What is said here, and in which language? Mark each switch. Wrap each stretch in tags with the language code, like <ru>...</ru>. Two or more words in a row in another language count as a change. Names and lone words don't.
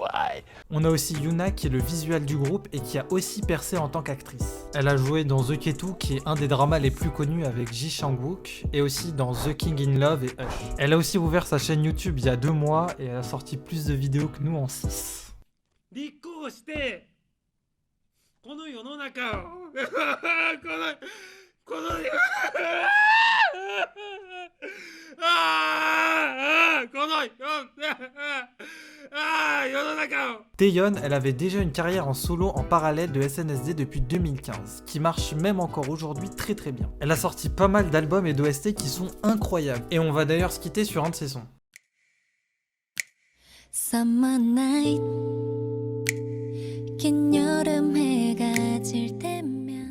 <fr>On a aussi Yuna qui est le visuel du groupe et qui a aussi percé en tant qu'actrice. Elle a joué dans The Ketu qui est un des dramas les plus connus avec Ji Sang-wook et aussi dans The King in Love et Hush. Elle a aussi ouvert sa chaîne YouTube il y a 2 mois et elle a sorti plus de vidéos que nous en 6.</fr> <ja>この世の中をこの世の中を</ja> <fr>Taeyeon, elle avait déjà une carrière en solo en parallèle de SNSD depuis 2015, qui marche même encore aujourd'hui très très bien. Elle a sorti pas mal d'albums et d'OST qui sont incroyables, et on va d'ailleurs se quitter sur un de ses sons.</fr> <en>Summer night,</en> <ko>긴 여름 해가 질 때면.</ko>